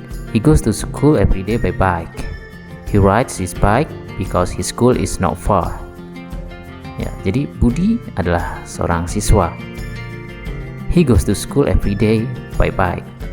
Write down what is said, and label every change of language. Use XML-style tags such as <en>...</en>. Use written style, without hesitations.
<en>He goes to school every day by bike. He rides his bike because his school is not far.</en> <id>Ya, jadi Budi adalah seorang siswa.</id> <en>He goes to school every day by bike.</en>